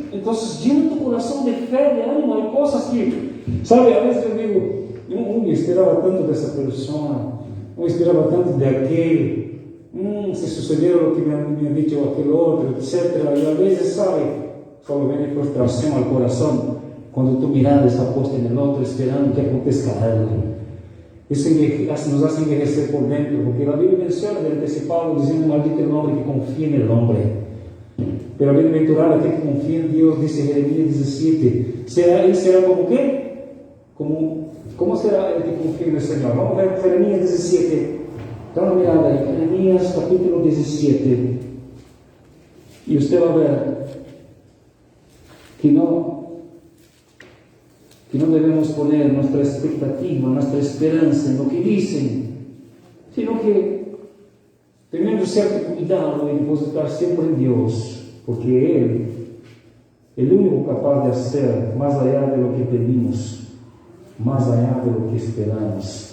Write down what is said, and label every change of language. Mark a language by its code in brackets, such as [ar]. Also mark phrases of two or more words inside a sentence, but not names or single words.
[es] Entonces llena tu corazón de fe, de ánimo. Hay cosas que, sabe, a veces yo digo, yo esperaba tanto de esa persona, yo esperaba tanto de aquel, se sucedió lo que me ha dicho aquel otro, etc. Y a veces, sabe, solo viene frustración al corazón cuando tu mirada está puesta en el otro, esperando que acontezca algo. [pt] Isso nos hace envelhecer por dentro, porque a Bíblia menciona de antecipado, dizendo: [es] maldito el hombre que confía en el hombre. Pero bienaventurado [pt] aquele que confia em Deus, [es] dice Jeremías 17. [pt] Ele será como quê? Como será ele que confia no Senhor? Vamos ver Jeremías 17. Dá uma mirada aí, Jeremías capítulo 17. E você vai ver que não [es] debemos poner nuestra expectativa, nuestra esperanza en lo que dicen, sino que teniendo cierto cuidado en depositar siempre en Dios, porque el único capaz de hacer más allá de lo que pedimos, más allá de lo que esperamos.